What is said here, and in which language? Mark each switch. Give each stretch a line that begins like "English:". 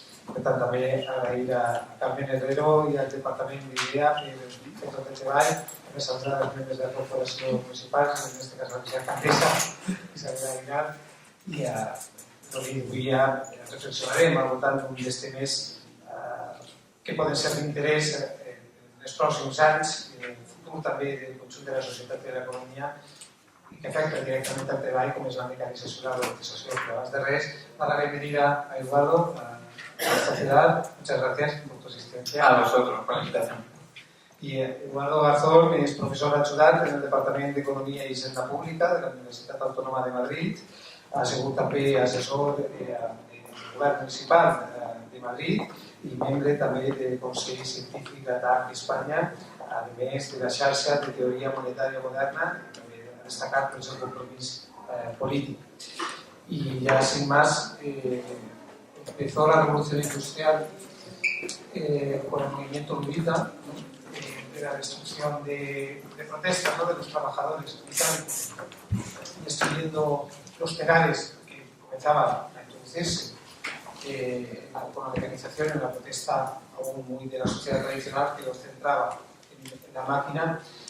Catalan: Per tant, també agrair a Carmen Herrero i al Departament d'IDEA per tot el treball, també saludar els membres de la Corporació Municipal, en aquest cas la vicealcaldessa Isabel Aguilar, i avui ja reflexionarem al voltant d'un dels temes que poden ser d'interès en els pròxims anys i en el futur també del conjunt de la societat i de l'economia i que afecta directament al treball, com és la mecanització i la robotització. Però abans de res,
Spanish: dar la bienvenida a Eduardo, a esta ciudad. Muchas gracias por tu asistencia. A vosotros, por la invitación. Y Eduardo Garzón es profesor ayudante en el Departamento d'Economia i Hisenda Pública de la Universitat Autònoma de Madrid.
Catalan: Ha sigut també assessor del govern municipal de Madrid i membre també del Consell Científic d'ATAC d'Espanya, a més de la xarxa de teoria monetària moderna, que també ha destacat per el seu compromís polític.
Spanish: Y ya sin más, empezó la revolución industrial con el movimiento Lubita, de la destrucción de protestas, ¿no?, de los trabajadores británicos, destruyendo los tenares que comenzaban a introducirse con la mecanización en la protesta aún muy de la sociedad tradicional que los centraba en la máquina.